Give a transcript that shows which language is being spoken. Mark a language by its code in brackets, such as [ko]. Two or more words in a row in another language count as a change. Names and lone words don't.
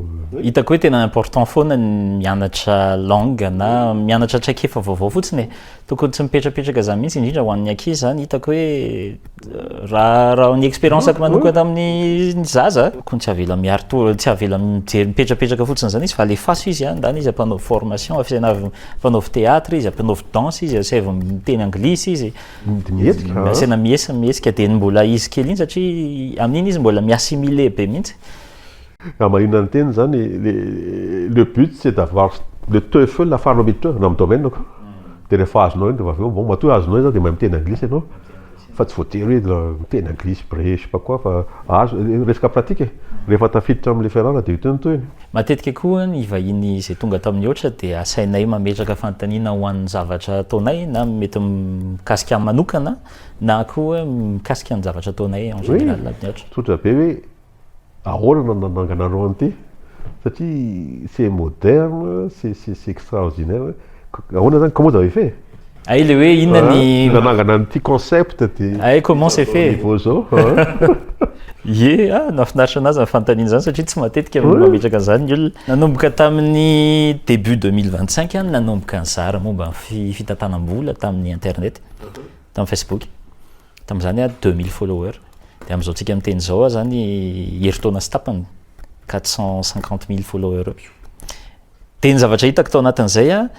[mg] hitako hoe tena important foana ny mianatra langue na mianatra traikefa vaovao fotsiny tokony tsy mipetrapetraka zany mihitsy indrindra ho an'ny ankizy zany hitako hoe raha ny expérience ako manokana amin'ny zaza tokony tsy avela miaro tsy avela mipetrapetraka fotsiny zany izy fa alefaso izy andany izy ampanao formation mpanao théâtre izy ampanao danse izy aseva miteny anglisy izy asena miesika de mbola izy kely iny satria amin'iny izy mbola miassimile be mihitsy maninona ny teny zany [fr] le but c'est d'avoir le TOEFL [mg] afahanao miditra na amin'ny domaine ko dia rehefa azonao iny dia avy eo bon matoa azonao zao dia mahay miteny anglisy ianao fa tsy voatery hoe miteny anglisy bre [fr] je sais pas quoi [mg] fa azo resaka pratika rehefa tafiditra amin'ilay fianarana dia hiteny toy iny matetika koa ny vahiny izay tonga tamin'ny ohatra dia asainay mametraka fanontaniana ho an'ny zavatra ataonay na mety mikasika manokana na koa mikasika ny zavatra ataonay [fr] en général [mg] amin'ny ohatra tsotra be hoe ahoana nananganareo an'ity satria [fr] c'est moderne c'est extraordinaire [mg] ahoana zany [fr] comment vous avez fait [mg] ay le hoe inona ny nanangana an'ity concept dia [fr] ay comment c'est fait [mg] niveau zao ye nafinaritra anazy nyfanontaniana zany satria tsy matetika mametraka an'izany ny olona nanomboka tamin'ny début 2025 nanomboka ny zara momba ny fitantanam-bola tamin'ny internet tamin'ny Facebook tamin'izany 2000 followers dia amin'izao tsika miteny zao zany heritaona sy tapany 450 000 followers dia ny zavatra hitako tao anatin'izay